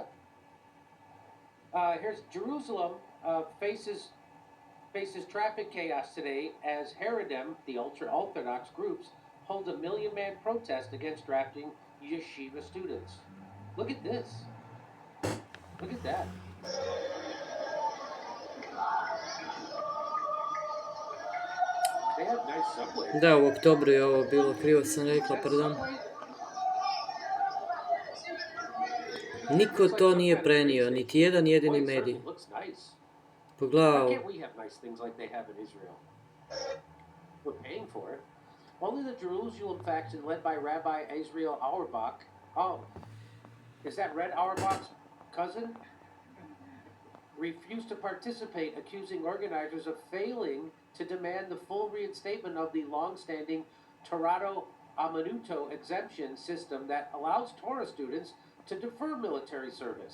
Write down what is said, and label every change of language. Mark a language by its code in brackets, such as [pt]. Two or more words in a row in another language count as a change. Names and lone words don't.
[en] Here's Jerusalem faces traffic chaos today as Haredim, the ultra-Orthodox groups, hold a 1 million-man protest against drafting yeshiva students. Look at this. Look at that. They have nice subways. [bs] Da, u oktobru je ovo bilo, krivo sam rekla, pardon. Niko to nije prenio, niti jedan jedini medij. [en] Why [bs] Pogledao, [en] can't we have nice things like they have in Israel? We're paying for it. Only the Jerusalem faction led by Rabbi Israel Auerbach. Oh, is that Red Auerbach's cousin? Refused to participate, accusing organizers of failing to demand the full reinstatement of the long-standing Torato Amanuto exemption system that allows Torah students to defer military service.